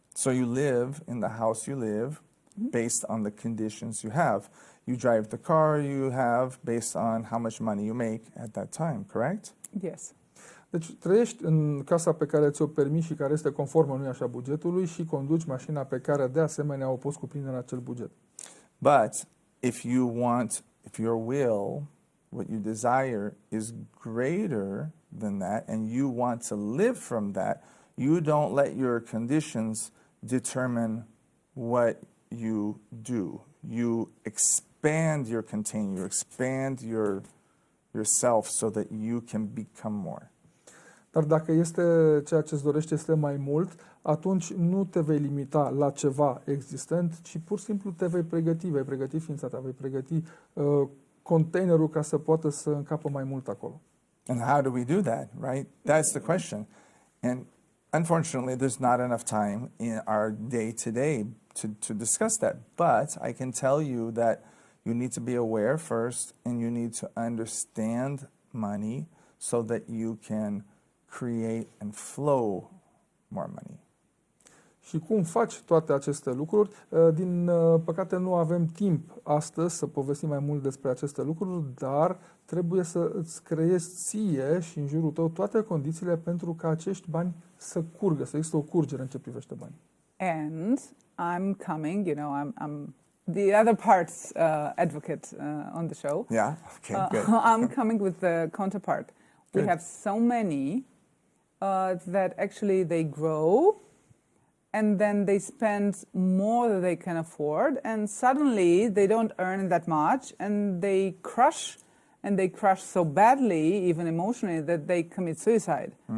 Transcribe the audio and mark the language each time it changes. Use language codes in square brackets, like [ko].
[en] So you live in the house you live based on the conditions you have. You drive the car you have based on how much money you make at that time, correct? Yes. [ro] Deci trăiești în casa pe care ți-o permiți și care este conformă, nu-i așa, bugetului, și conduci mașina pe care de asemenea o poți cuprinde în acel buget. [en] But if your will, what you desire is greater than that and you want to live from that, you don't let your conditions determine what you do. You expand your container, you expand yourself so that you can become more. [ro] Dar dacă este ceea ce îți dorești este mai mult, atunci nu te vei limita la ceva existent, ci pur și simplu te vei pregăti ființa ta, vei pregăti containerul ca să poată să încapă mai mult acolo. [en] And how do we do that, right? That's the question. And unfortunately, there's not enough time in our day-to-day to discuss that. But I can tell you that you need to be aware first and you need to understand money so that you can create and flow more money. [ro] Și cum faci toate aceste lucruri? Din păcate nu avem timp astăzi să povestim mai mult despre aceste lucruri, dar trebuie să îți creezi ție și în jurul tău toate condițiile pentru ca acești bani să curgă, să există o curgere în ce privește banii. [en] And I'm coming, I'm the other part's advocate on the show. Yeah? Okay, good. I'm coming with the counterpart. Good. We have so many that actually they grow and then they spend more than they can afford, and suddenly they don't earn that much, and they crush so badly, even emotionally, that they commit suicide.